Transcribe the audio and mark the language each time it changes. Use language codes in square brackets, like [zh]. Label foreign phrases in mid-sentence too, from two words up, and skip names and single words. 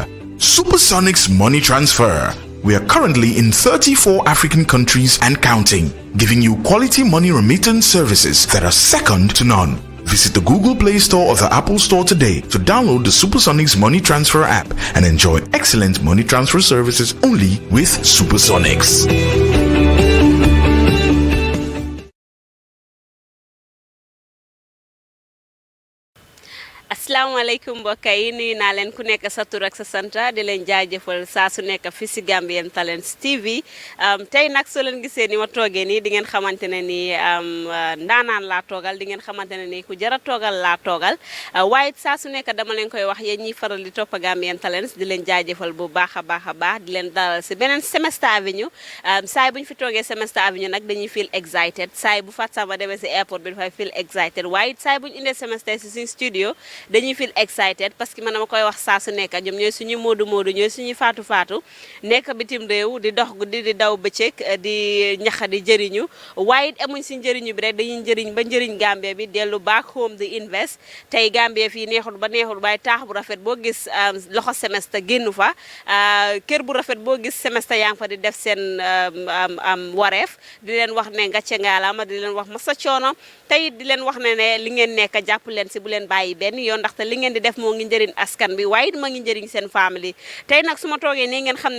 [en] Supersonic's money transfer. We are currently in 34 African countries and counting, giving you quality money remittance services that are second to none. Visit the Google Play Store or the Apple Store today to download the Supersonics Money Transfer app and enjoy excellent money transfer services only with Supersonics. [wo] asalaamaaleykum mbokk yi nuyu naa leen ku nekk sa tur ak sa santa di leen jaajëfal saa su nekk fi si Gambian Talents TV tey nag soo leen gisee ni ma toogee nii di ngeen xamante ne ni ndaanaan laa toogal di ngeen xamante ne ni ku jara toogal laa toogal waaye saa su nekk dama leen koy wax yéen ñiy faral di topp Gambian Talents di leen jaajëfal bu baax a baax di leen dalal si beneen Semester Avenue saay bu ñu fi toogee Semester Avenue nag dañuy [en] feel excited [wo] saay bu Fatou Samba demee si airport bi dafay [en] feel excited [wo] waaye saay bu ñu indee semester si suñu studio dañuy [en] feel excited [fr] parce que [wo] man dama koy wax saa su nekk ñoom ñooy suñu moodu ñooy suñu faatu nekk bitim réew di dox guddi di daw bëccëg di ñaxa di jëriñu waaye amuñ si njëriñu bi rek dañuy njëriñ ba njëriñ Gambia bi dellu [en] back home [wo] di invest tey Gambia fii neexul ba neexul waaye taax bu rafet boo gis loxo semester génnu fa kër bu rafet boo gis semester yaa ngi fa di def seen wareef di leen wax ne ngàcce ngaalama di leen wax masa coono tey di leen wax ne li ngeen nekk jàpp leen si bu leen bàyyi benn yoon ndaxte li ngeen di def moo ngi njëriñ askan bi waaye ma ngi njëriñ seen famille tey nag su ma toogee nii ngeen xam ne